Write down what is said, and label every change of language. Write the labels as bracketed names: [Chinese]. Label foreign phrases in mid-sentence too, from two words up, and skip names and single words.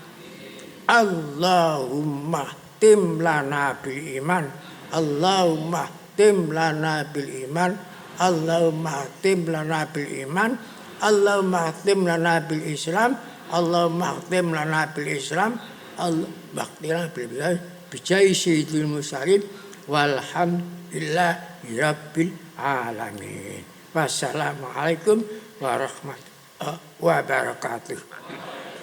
[Arabic] اللهم اختم لنا بالإيمان، اللهم اختم لنا بالإيمان، اللهم اختم لنا بالإيمان، اللهم اختم لنا بالإسلام، اللهم اختم لنا بالإسلام، اللهم بجاه سيد المرسلين والحمد لله رب العالمين. والسلام عليكم ورحمة الله وبركاته.